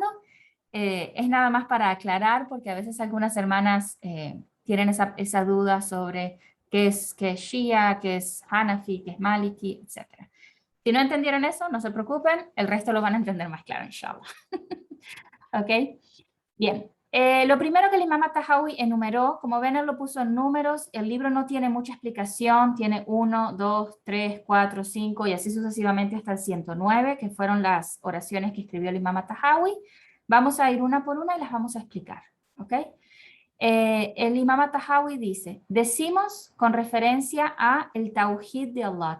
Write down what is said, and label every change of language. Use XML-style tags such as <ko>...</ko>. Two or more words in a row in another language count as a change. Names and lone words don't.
<es>Es nada más para aclarar, porque a veces algunas hermanas tienen esa duda sobre qué es Shia, qué es Hanafi, qué es Maliki, etc. Si no entendieron eso, no se preocupen, el resto lo van a entender más claro,</es> <ar>inshallah.</ar> <es>¿Ok? Bien. Lo primero que el imam Tahawi enumeró, como ven, él lo puso en números, el libro no tiene mucha explicación, tiene 1, 2, 3, 4, 5 y así sucesivamente hasta el 109, que fueron las oraciones que escribió el imam Tahawi. Vamos a ir una por una y las vamos a explicar, ¿ok? El imam Tahawi dice, decimos con referencia a el Tawhid de Allah.</es>